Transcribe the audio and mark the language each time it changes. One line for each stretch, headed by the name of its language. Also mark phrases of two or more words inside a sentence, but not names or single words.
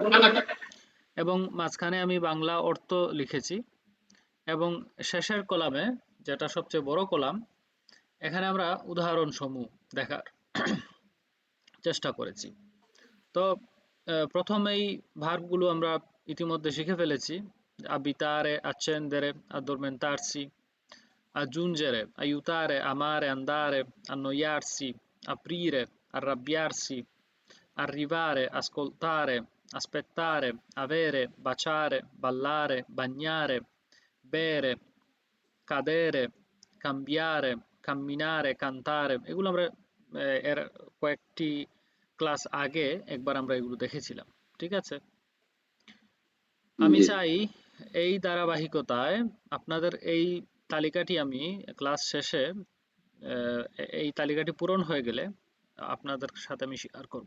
Bangla: এবং মাঝখানে আমি বাংলা অর্থ লিখেছি এবং শেষের কলামে, যেটা সবচেয়ে বড় কলাম, এখানে আমরা উদাহরণ সমূহ দেখার চেষ্টা করেছি। তো প্রথমেই ভার্বগুলো আমরা ইতিমধ্যে শিখে ফেলেছি।
Italian: abitare, accendere, addormentarsi, aggiungere, aiutare, amare, andare, annoiarsi, aprire, arrabbiarsi, arrivare, ascoltare, aspettare, avere, baciare, ballare, bagnare, bere, cadere, cambiare, camminare, cantare,
Bangla: এগুলো আমরা এর কয়েকটি ক্লাস আগে একবার আমরা এগুলো দেখেছিলাম। ঠিক আছে? আমি জি। চাই এই ধারাবাহিকতায় আপনাদের এই তালিকাটি আমি ক্লাস শেষে এই তালিকাটি পূরণ হয়ে গেলে আপনাদের সাথে আমি শেয়ার করব।